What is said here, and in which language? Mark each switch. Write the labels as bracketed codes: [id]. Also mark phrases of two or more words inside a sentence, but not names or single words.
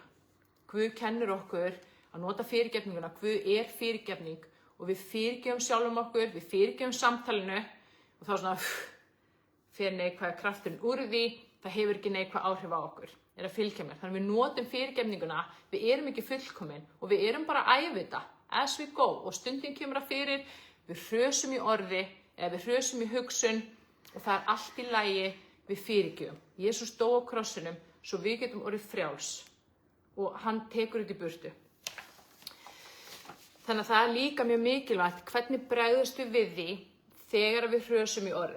[is] Guð kennir okkur að nota fyrirgefninguna, Guð fyrirgefning og við fyrirgefum sjálfum okkur, við fyrirgefum samtalinu og þá svona fer neikvæða krafturinn úr því, það hefur ekki neikvæð áhrif á okkur. Að fylgja mér. Þannig við notum fyrirgefninguna, við erum ekki fullkomin og við erum bara að æfa þetta [en] as we go [is] og stundin kemur að fyrir, við hrösum í orði eða við hrösum í hugsun og það er allt í lagi við fyrirgefum. Jesús dó á krossinum svo við getum orðið frjáls og hann tekur þetta í burtu. Þannig að það er líka mjög mikilvægt hvernig bregðumst við því þegar við hrösum í orði.